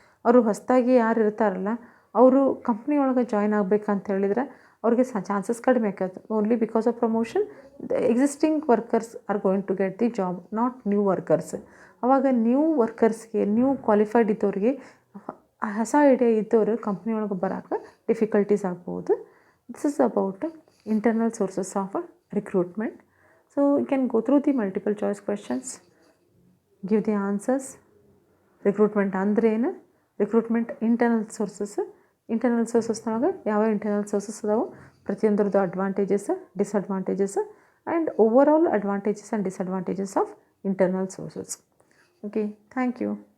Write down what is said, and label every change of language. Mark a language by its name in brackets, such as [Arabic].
[Kannada] ಅವರು ಹೊಸದಾಗಿ ಯಾರು ಇರ್ತಾರಲ್ಲ ಅವರು ಕಂಪ್ನಿ ಒಳಗೆ ಜಾಯ್ನ್ ಆಗಬೇಕಂತ ಹೇಳಿದ್ರೆ ಅವ್ರಿಗೆ ಚಾನ್ಸಸ್ ಕಡಿಮೆ ಆಗುತ್ತೆ. [English] Only because of promotion the existing workers are going to get the job, not new workers. [Kannada] ಆವಾಗ ನ್ಯೂ ವರ್ಕರ್ಸ್ಗೆ, ನ್ಯೂ ಕ್ವಾಲಿಫೈಡ್ ಇದ್ದವ್ರಿಗೆ, ಹೊಸ ಐಡಿಯಾ ಇದ್ದವರು ಕಂಪ್ನಿ ಒಳಗೆ ಬರೋಕ್ಕೆ ಡಿಫಿಕಲ್ಟೀಸ್ ಆಗ್ಬೋದು. [English] This is about internal sources of recruitment. So you can go through the multiple choice questions, give the answers. [Kannada] Recruitment andre ಏನು, recruitment internal sources ನೊಳಗೆ ಯಾವ ಇಂಟರ್ನಲ್ ಸೋರ್ಸಸ್ ಅದಾವೆ, ಪ್ರತಿಯೊಂದರದ್ದು advantages, disadvantages and [English] Overall advantages and disadvantages of internal sources. [Kannada] Okay, thank you.